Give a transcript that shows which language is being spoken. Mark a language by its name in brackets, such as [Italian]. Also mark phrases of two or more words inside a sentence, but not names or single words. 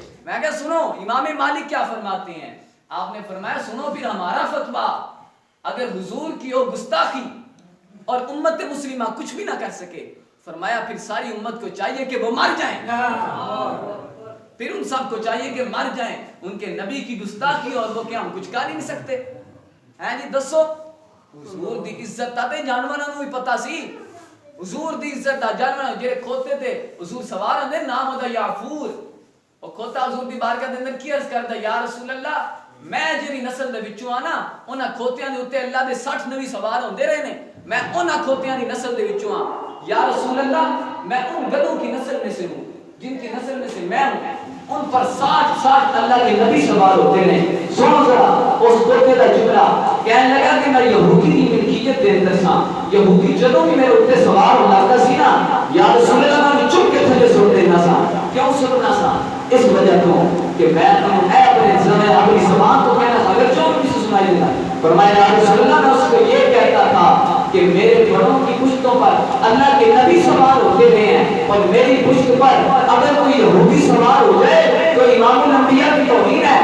[Urdu] میں کہا سنو امام مالک کیا فرماتے ہیں، آپ نے فرمایا سنو پھر ہمارا فتویٰ، اگر حضور کی ہو گستاخی اور امت مسلمہ کچھ بھی نہ کر سکے. فرمایا پھر ساری امت کو چاہیے کہ وہ مر جائیں. پھر ان سب کو چاہیے کہ مر جائیں. ان کے نبی کی گستاخی اور وہ کیا ہم کچھ کر ہی نہیں سکتے ہیں جی. [Punjabi] دسو حضور دی عزت تے جانوراں نوں بھی پتہ سی. حضور دی عزت دا جانوراں جڑے کھوتے تے حضور سوار ہوندے نام دا یعفور. او کھوتا حضور دی بارگاہ دے اندر کی عرض کردا [Arabic] یا رسول اللہ [Punjabi] میں جڑی نسل دے وچوں آ نا انہاں کھوتیاں دے اوتے اللہ دے 60 نبی سوار ہوندے رہے نے. میں انہاں کھوتیاں دی نسل دے وچوں آ. [Arabic] یا رسول اللہ [Urdu] میں ان گدھوں کی نسل میں سے ہوں جن کی نسل میں سے میں ہوں. ان پر 60 اللہ کے نبی سوار ہوتے ہیں. [Punjabi] سنو ذرا اس کھوتے دا جملہ کہنے لگا کہ میں یہودی کی ملکیت دے اندر سا. یہودی جدوں بھی میرے اوتے سوار ہوندا سی نا [Arabic] یا رسول اللہ [Punjabi] میں چپ کے تھلے سٹ دینا سا. کیوں سٹنا سا؟ [Urdu] اس وجہ تو کہ میں اپنے زمانے اپنی زبان کو کہنا تھا اگر جو کسی سنائی دیتا. فرمایا [Arabic] یا رسول اللہ [Urdu] میں اس کو یہ کہتا تھا کہ میرے بڑوں کی پشتوں پر اللہ کے نبی سوار ہوتے رہے ہیں اور میری پشت پر اگر کوئی یہودی سوار ہو جائے تو امام الانبیاء کی توہین ہے.